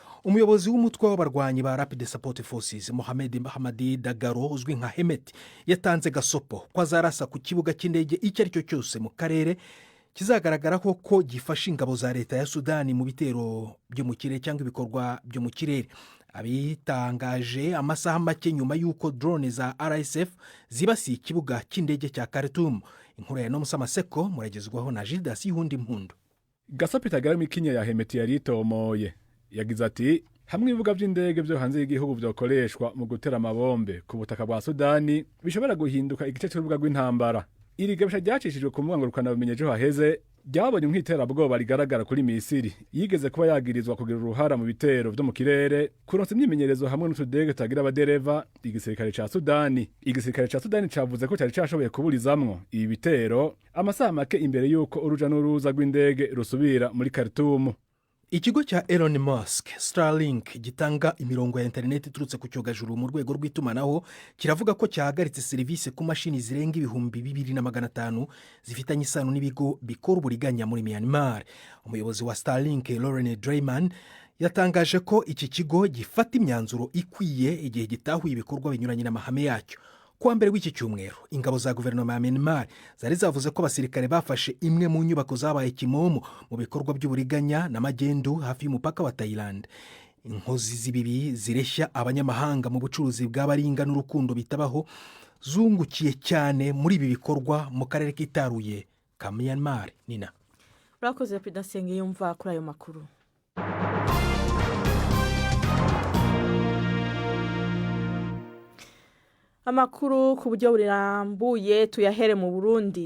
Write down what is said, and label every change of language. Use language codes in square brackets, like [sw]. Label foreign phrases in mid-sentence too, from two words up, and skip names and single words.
[rw] umuyobozi w'umutwe w'abarwanyi ba Rapid Support Forces Mohamed Hamadi Dagalo uzwi nka Hemet yatanze gasopo ko azarasa ku kibuga cy'indege icyo ari cyo cyose mu karere kizagaragaraho ko gifasha ingabo za leta ya Sudani mu bitero byo mu kirere cyangwa ibikorwa byo mu kirere. Abitangaje amasaha make nyuma y'uko drone za RSF zibasiye ikibuga cy'indege cya Khartoum. Inkuru ya Nomusa Maseko muragezwaho na Gildas Yuhundi Mpundu. Gasopo itagaramo ikinya ya Hemeti yari itomoye yagize ati hamwe ibibuga by'indege byo hanze y'igihugu byokoreshwa mu gutera amabombe ku butaka bwa Sudani bishobora guhinduka igice cy'urubuga rw'intambara. Iri gabisha ryacishijwe ku mbuga ngurukanabumenyi ejo haheze ryabonye nk'iterabwoba rigaragara kuri Misiri yigeze kuba yagirizwa kugira uruhara mu bitero byo mu kirere kuronsa imyimenyerezo hamwe n'utudege tutagira abadereva. Igisirikare ca Sudani cavuze ko cyari cyashoboye kuburizamwo ibi bitero amasaha make imbere y'uko uruja n'uruza rw'indege rusubira muri Khartoum. Ikigo cya Elon Musk Starlink gitanga imirongo ya internet iturutse ku cyogajuru mu rwego rw'itumanaho kiravuga ko cyahagaritse serivisi ku mashini zirenga 2,500 zifitanye isano n'ibigo bikora uburiganya muri Myanmar. Umuyobozi wa Starlink Lauren Drayman yatangaje ko iki kigo gifata imyanzuro ikwiye igihe gitahuye ibikorwa binyuranye n'amahame yacyo. Kuwa mbere w'iki cyumweru ingabo za guverinoma ya Myanmar zari zavuze ko abasirikare bafashe imwe mu nyubako zabaye kimomo mu bikorwa by'uburiganya n'amagendu hafi y'umupaka wa Thailand. Inkozi z'ibibi zireshya abanyamahanga mu bucuruzi bw'abaringa n'urukundo bitabaho zungukiye cyane muri ibi bikorwa mu karere kitaruye ka Myanmar. Nina urakoze Pedasenge yumva kuri ayo makuru. Amakuru ku buryo burambuye tuyahere mu Burundi.